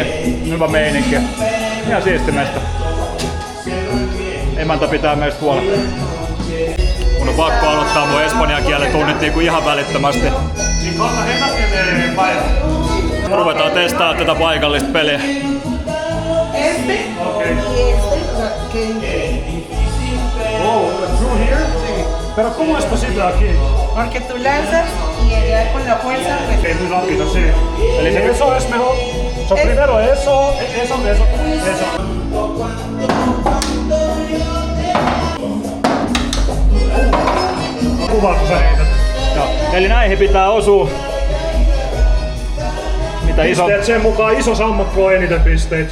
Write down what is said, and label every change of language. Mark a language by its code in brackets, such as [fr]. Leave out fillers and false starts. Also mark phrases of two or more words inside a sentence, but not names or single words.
[fi] Hyvä meininki. Ihan siisti meistä. Emäntä pitää meistä huolta. Mun on pakko aloittaa mun espanjan kielen tunnit niinku ihan välittömästi. Ruvetaan testaamaan tätä paikallista peliä. [es] Pero ¿cómo es posible aquí? Porque tú lanzas y llegar con la fuerza. Que es muy rápido, sí. Eso es mejor. So, primero eso. [fi] Kuvaatko sä heitä? Joo. Eli näihin pitää osua. Mitä iso... Pisteet sen mukaan iso sammakko on eniten pisteitä.